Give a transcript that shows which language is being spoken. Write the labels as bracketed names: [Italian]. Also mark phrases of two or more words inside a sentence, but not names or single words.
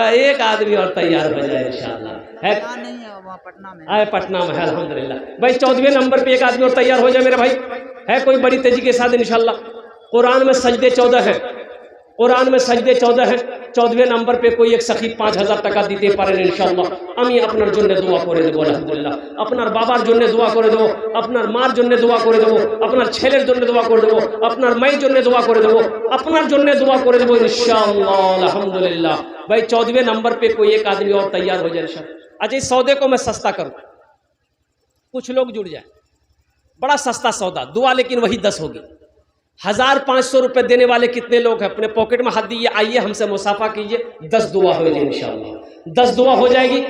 [Urdu] ایک آدمی اور تیار ہو جائے انشاءاللہ، ہے پٹنہ میں ہے الحمدللہ بھائی۔ 14ویں نمبر پہ ایک آدمی اور تیار ہو جائے میرے بھائی، ہے کوئی بڑی تیزی کے ساتھ انشاءاللہ۔ قرآن میں سجدے 14 ہیں، قرآن میں سجدے 14 ہیں۔ 14ویں نمبر پہ کوئی ایک سخی 5000 [Bangla] টাকা দিতে পারেন ইনশাআল্লাহ। আমি আপনার জন্য দোয়া করে দেব আলহামদুলিল্লাহ। আপনার বাবার জন্য দোয়া করে দেব, আপনার মার জন্য দোয়া করে দেব, আপনার ছেলের জন্য দোয়া করে দেব, আপনার মায়ের জন্য দোয়া করে দেব, আপনার জন্য দোয়া করে দেব ইনশাআল্লাহ [Urdu] الحمدللہ بھائی۔ 14ویں نمبر پہ کوئی ایک آدمی اور تیار ہو جائے انشاءاللہ۔ اچھا اس سودے کو میں سستا کروں، کچھ لوگ جڑ جائیں، بڑا سستا سودا، دعا لیکن وہی 10 ہوگی۔ 1500 روپے دینے والے کتنے لوگ ہیں؟ اپنے پاکٹ میں ہاتھ دیئے، آئیے ہم سے مصافحہ کیجئے، 10 دعا ہو جائے انشاءاللہ، 10 دعا ہو جائے گی۔